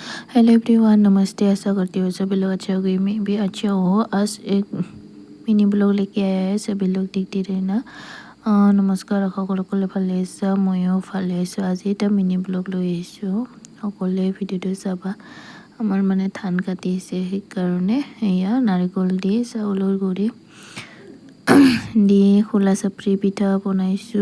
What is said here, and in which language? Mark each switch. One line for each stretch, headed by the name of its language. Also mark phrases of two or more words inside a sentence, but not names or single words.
English: hello everyone, नमस्ते।
Hindi: आशा करती हूँ सभी लोग अच्छे होंगे। मैं भी अच्छा हूँ। आज एक
English: mini blog
Hindi: लेके आया है, सभी लोग देखते रहना।
Assamese: नमस्कार, সকলে ভালে আছা? ময়ো ভালে আছোঁ। আজি এটা
English: mini blog
Assamese: লৈ আহিছোঁ, সকলোৱে ভিডিঅ'টো চাবা। আমাৰ মানে ধান কাটিছে, সেইকাৰণে এয়া নাৰিকল দি চাউলৰ গুড়ি দি খোলা চাপৰি পিঠা বনাইছোঁ।